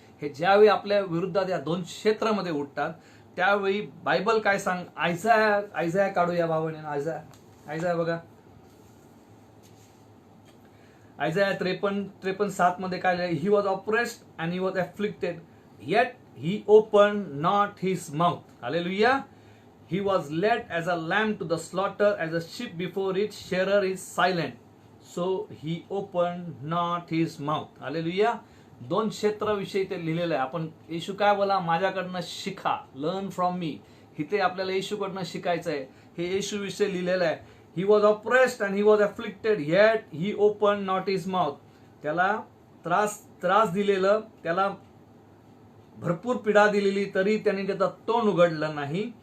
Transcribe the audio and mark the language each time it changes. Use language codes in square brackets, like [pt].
[mr] हे ज्यावेळी आपल्या विरुद्धात या 2 क्षेत्रामध्ये उठतात, त्यावेळी बायबल काय सांग, आयझाया काढूया भाऊ बहीण. आयझाया बघा, आयझाया 53:7 मध्ये काय लिहिलं, [en] He was oppressed and he was afflicted yet he opened not his mouth. Hallelujah. He was led as a lamb to the slaughter, as a sheep before its shearer is silent, so he opened not his mouth. Hallelujah. [mr] 2 क्षेत्राविषयी ते लिहिलेलं आहे. आपण येशू काय बोला, माझ्याकडनं शिका, [en] Learn from me. [mr] इथे आपल्याला येशूकडनं शिकायचं आहे. हे येशू विषयी लिहिलेलं आहे. [en] He was oppressed and he was afflicted yet he open not his mouth. [mr] त्याला त्रास दिलेलं, त्याला भरपूर पीडा दिलेली, तरी त्यांनी त्याचं तोंड उघडलं नाही.